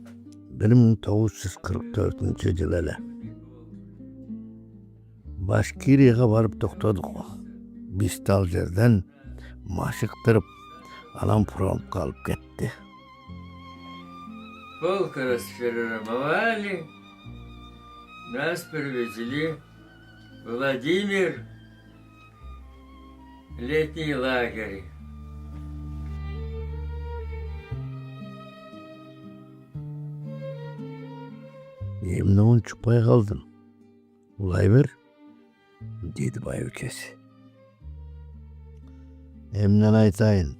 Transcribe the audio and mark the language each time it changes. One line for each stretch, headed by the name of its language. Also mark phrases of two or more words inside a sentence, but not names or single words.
Kyrgyz: 1944 эле Башкирияга барып токтодук. Биз ал жерден машыктырып, анан фронтка алып кетти.
Russian: Полк расформовали. Нас привезли в Владимир. Летний лагерь.
Kyrgyz: Эмне унчукпай калдың? Улай бер, деди байбикеси. Эмнен айтайын?